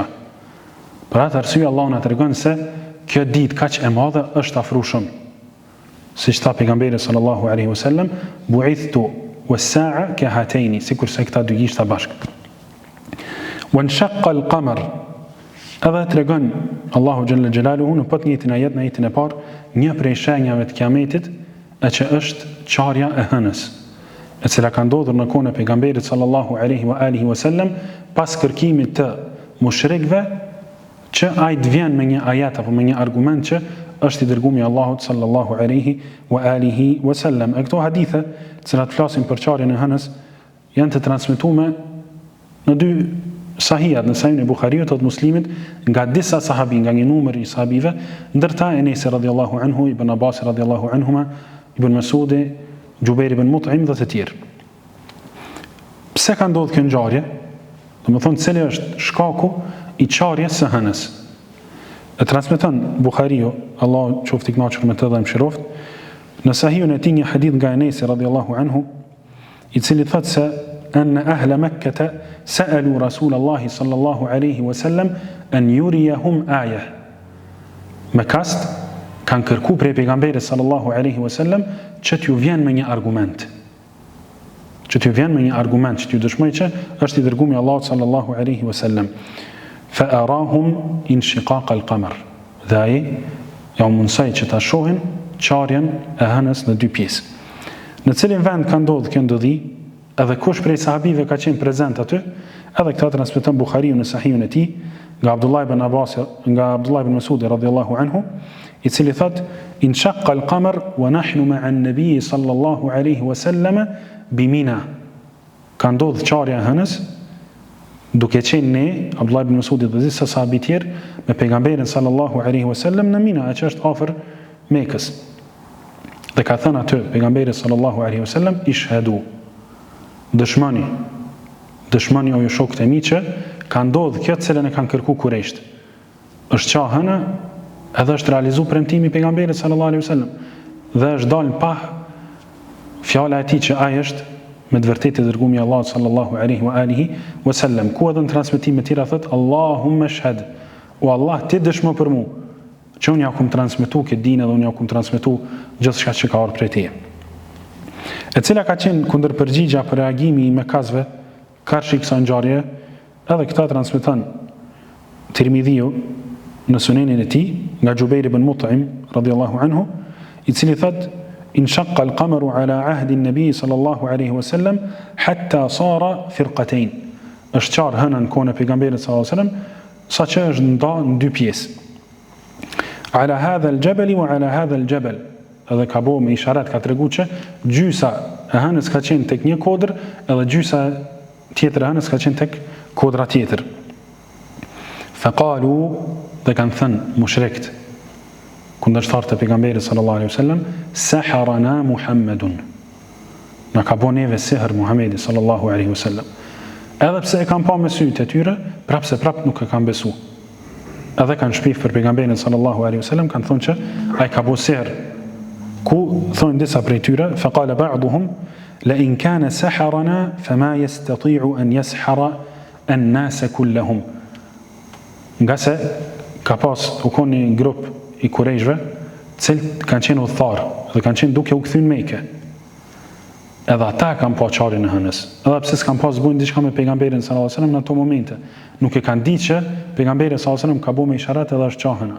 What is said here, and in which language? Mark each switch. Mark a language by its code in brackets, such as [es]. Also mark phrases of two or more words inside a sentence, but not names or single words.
[sq] Për atë arsye Allahu na tregon se kjo ditë kaq e madhe është afruar shumë. Siç tha pejgamberi [ar] صلى الله عليه وسلم, بعثت والساعة كهاتين, [sq] sikur se këta dy gishta bashkë. [ar] وانشق القمر, [sq] edhe tregon Allahu [ar] جل جلاله [sq] në pat njëjtin ajet në ajetin e parë, një prej shenjave të kiametit, e që është qarja e hënës, e cila ka ndodhur në kohën e pejgamberit [ar] صلى الله عليه وعلى آله وسلم, [sq] pas kërkimit të mushrikëve që ai të vjen me një ajet apo me një argument që është i dërguar i Allahut [ar] صلى الله عليه وعلى آله وسلم. [sq] E këto hadithe, të cilat flasin për qarjen e hënës, janë të transmetuar në dy sahihat, në Sahihun e Buhariut dhe Muslimit, nga disa sahabi, nga një numër i sahabive, ndërta Enes [ar] رضي الله عنه, [sq] Ibn Abbas [ar] رضي الله عنهما, [sq] Ibn Masudi, Jubair ibn Mut'im dhe të tjerë. Pse ka ndodhur kjo ngjarje? Domethënë, cili është shkaku i qarjes së hënës? E transmeton Buhariu, Allahu qoftë i kënaqur me të dhe mëshiroft, në Sahihun e tij një hadith nga Enes [ar] رضي الله عنه, [sq] i cili thotë se [ar] أن أهل مكة سألوا رسول الله صلى الله عليه وسلم أن يريهم آية. [sq] Mekast kanë kërku prej pejgamberit [ar] صلى الله عليه وسلم [sq] që t'ju vjen me një argument. Që t'ju vjen me një argument, që t'ju dëshmoj që është i dërguar i Allahut [ar] صلى الله عليه وسلم. فأراهم انشقاق القمر. [sq] Dhe ai ja u mundsoi që ta shohin qarjen e hënës në dy pjesë. Në cilin vend ka ndodhur kjo ndodhi, edhe kush prej sahabive ka qenë prezent aty, edhe këta transmeton Buhariu në Sahihun e tij, nga Abdullah ibn Abbas, nga Abdullah ibn Mas'ud [ar] رضي الله عنه, [sq] i cili thot: [ar] انشق القمر ونحن مع النبي صلى الله عليه وسلم بمنى. [sq] Ka ndodhur qarja e hënës, duke qenë ne, Abdullah ibn Mas'ud dhe disa sahabi tjerë, me pejgamberin [ar] صلى الله عليه وسلم [sq] në Mina, që është afër Mekës. Dhe ka thënë aty pejgamberi [ar] صلى الله عليه وسلم: [sq] Ishhadu, dëshmani o ju shokët e mi që ka ndodhur kjo cilën e kanë kërku Kurejsht. Është qa hëna edhe është realizu premtimi pejgamberit [ar] صلى الله عليه وسلم [sq] dhe është dalë pa fjala e tij që ai është me të vërtetë dërgumi i Allahut [ar] صلى الله عليه وعلى آله وسلم. [sq] Ku edhe në transmetime të tjera thot [ar] اللهم اشهد, [sq] o Allah ti dëshmo për mua që unë ja kum transmetu këtë dinë dhe unë ja kum transmetu gjithçka që ka ardhur prej teje. E cila ka qenë kundërpërgjigja për reagimi i Mekazve karshi kësaj ngjarje, edhe këta transmeton Tirmidhiu në sunenin e tij nga Jubair ibn Mut'im [ar] رضي الله عنه, [sq] i cili thot [ar] انشق القمر على عهد النبي صلى الله عليه وسلم حتى صار فرقتين. [sq] Është qarë hëna në kohën e pejgamberit [ar] صلى الله عليه وسلم, [sq] saqë është ndarë në dy pjesë. [ar] على هذا الجبل وعلى هذا الجبل. [sq] Edhe ka bo me isharat, ka tregu që gjysa e hënës ka qenë tek një kodër, edhe gjysa tjetër e hënës ka qenë tek kodra tjetër. Faqalu, dhe kanë thënë mushrikët, kundërshtarët e pejgamberit [ar] صلى الله عليه وسلم, سحرنا محمد. [sq] Na ka bo neve sihr Muhamedi [ar] صلى الله عليه وسلم. [sq] Edhe pse e kanë pa me sytë e tyre, prapse nuk e kanë besu. Edhe kanë shpif për pejgamberin [ar] صلى الله عليه وسلم, [sq] kanë thonë që ai ka bo sihr. Ku thonë disa prej tyre, [ar] فقال بعضهم لئن كان سحرنا فما يستطيع أن يسحر الناس كلهم. [sq] Nga se ka pas u kon një grup i kurejshve, cilët kanë qenë udhëtar dhe kanë qenë duke u kthyer në Mekë. Edhe ata kanë pa çarin e hënës. Edhe pse s'kan pas bën diçka me pejgamberin [ar] صلى الله عليه وسلم [sq] në ato momente, nuk e kanë ditë që pejgamberi [ar] صلى الله عليه وسلم [sq] ka bëu me isharat edhe është qahëna.